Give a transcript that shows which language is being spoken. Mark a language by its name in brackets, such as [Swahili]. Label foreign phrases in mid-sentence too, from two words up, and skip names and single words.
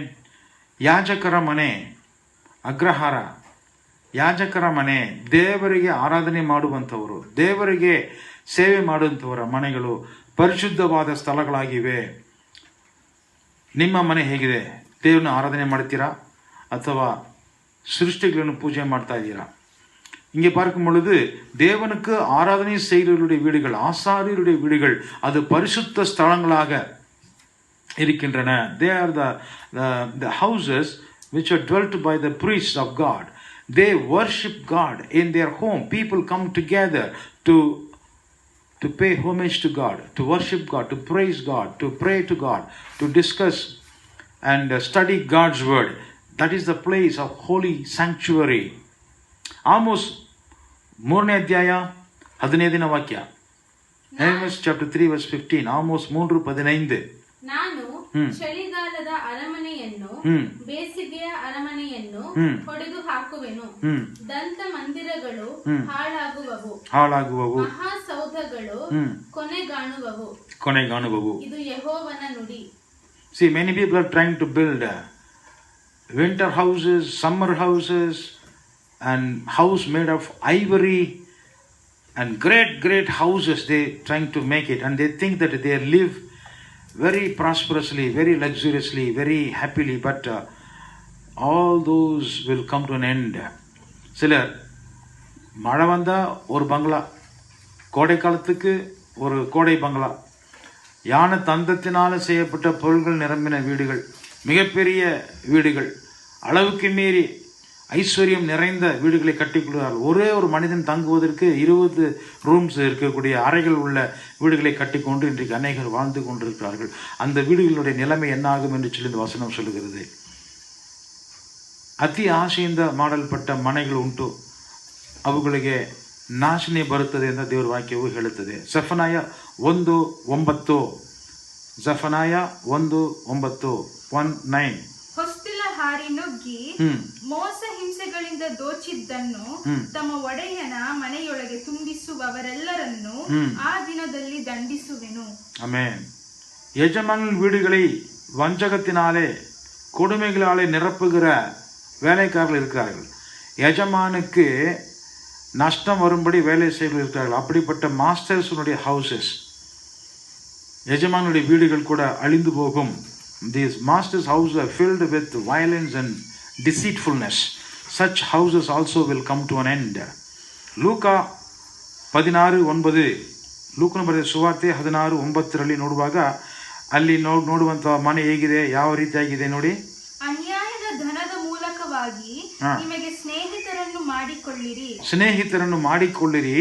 [Kannada] ಯಾಜಕರ ಮನೆ ಅಗ್ರಹಾರ, ಯಾಜಕರ ಮನೆ, ದೇವರಿಗೆ ಆರಾಧನೆ ಮಾಡುವಂಥವರು, ದೇವರಿಗೆ ಸೇವೆ ಮಾಡುವಂಥವರ ಮನೆಗಳು ಪರಿಶುದ್ಧವಾದ ಸ್ಥಳಗಳಾಗಿವೆ. ನಿಮ್ಮ ಮನೆ ಹೇಗಿದೆ? ದೇವರನ್ನು ಆರಾಧನೆ ಮಾಡ್ತೀರಾ ಅಥವಾ சிருஷ்டிಗಳನ್ನು பூஜை ಮಾಡ್ತಾ ಇದ್ದೀರಾ? [Tamil] இங்கே பார்க்கும் பொழுது தேவனுக்கு ஆராதனை செய்கிறவருடைய வீடுகள், ஆசாரியருடைய வீடுகள், அது பரிசுத்த ஸ்தலங்களாக இருக்கின்றன. [English] They are the houses which are dwelt by the priests of God. They worship God in their home. People come together to pay homage to God, to worship God, to praise God, to pray to God, to discuss and study God's word. That is the place of holy sanctuary. [Kannada] Amos 3ನೇ ಅಧ್ಯಾಯ 15ನೇ ವಾಕ್ಯ. [English] Amos chapter 3 verse 15. Amos 3:15. [Kannada] ನಾನು ಚಳಿಗಾಲದ ಅರಮನೆಯನ್ನು ಬೇಸಿಗೆಯ ಅರಮನೆಯನ್ನು ಹೊಡೆದು ಹಾಕುವೆನು. ದಂತ ಮಂದಿರಗಳು ಹಾಳಾಗುವವು, ಮಹಾಸೌಧಗಳು ಕೊನೆಗಾಣುವವು. ಇದು ಯೆಹೋವನ ನುಡಿ. [English] See, many people are trying to build winter houses, summer houses, and house made of ivory, and great houses. They trying to make it, and they think that they live very prosperously, very luxuriously, very happily, but all those will come to an end. [Tamil] சிலர் மழை வந்தா ஒரு பங்களா, கோடை காலத்துக்கு ஒரு கோடை பங்களா, யானை தந்தத்தினால செய்யப்பட்ட பொருள்கள் நிரம்பின வீடுகள், மிகப்பெரிய வீடுகள், அளவுக்கு மீறி ஐஸ்வர்யம் நிறைந்த வீடுகளை கட்டிக்கொள்கிறார்கள். ஒரே ஒரு மனிதன் தங்குவதற்கு 20 ரூம்ஸ் இருக்கக்கூடிய அறைகள் உள்ள வீடுகளை கட்டிக்கொண்டு இன்றைக்கு அநேகர் வாழ்ந்து கொண்டிருக்கிறார்கள். அந்த வீடுகளுடைய நிலைமை என்ன ஆகும் என்று சொல்லி இந்த வசனம் சொல்லுகிறது. [Kannada] ಅತಿ ಆಸೆಯಿಂದ ಮಾಡಲ್ಪಟ್ಟ ಮನೆಗಳು ಉಂಟು, ಅವುಗಳಿಗೆ ನಾಶನೆ ಬರುತ್ತದೆ ಎಂದು ದೇವರ ವಾಕ್ಯವು ಹೇಳುತ್ತದೆ. ಸೆಫನಾಯ 1:9. ಜಫನಾಯ 1:9. ಹೊಸ್ತಿಲ ಹಾರಿ ನುಗ್ಗಿ ಮೋಸ ಹಿಂಸೆಗಳಿಂದ ದೋಚಿದ್ದನ್ನು ತಮ್ಮ ಒಡೆಯನ ಮನೆಯೊಳಗೆ ತುಂಬಿಸುವವರೆಲ್ಲರನ್ನು ಆ ದಿನದಲ್ಲಿ ದಂಡಿಸುವೆನು. [Tamil] ஆமென். எஜமானின் வீடுகளை வஞ்சகத்தினாலே கொடுமைகளாலே நிரப்புகிற வேலைக்காரர்கள் இருக்கிறார்கள். எஜமானுக்கு நஷ்டம் வரும்படி வேலை செய்வர்கள் இருக்கிறார்கள். அப்படிப்பட்ட [English] master's houses, [Tamil] எஜமானுடைய வீடுகள் கூட அழிந்து போகும். [English] These masters' houses are filled with violence and deceitfulness. Such houses also will come to an end. [Kannada] ಲೂಕಾ 16:9. ಲೂಕನ ಬರೆದ ಸುವಾರ್ತೆ 16:9 ನೋಡುವಾಗ ಅಲ್ಲಿ ನೋಡುವಂತ ಮನೆ ಹೇಗಿದೆ, ಯಾವ ರೀತಿಯಾಗಿದೆ ನೋಡಿ. ಅನ್ಯಾಯದ ಧನದ ಮೂಲಕವಾಗಿ ನಿಮಗೆ ಸ್ನೇಹಿತರನ್ನು ಮಾಡಿಕೊಳ್ಳಿರಿ.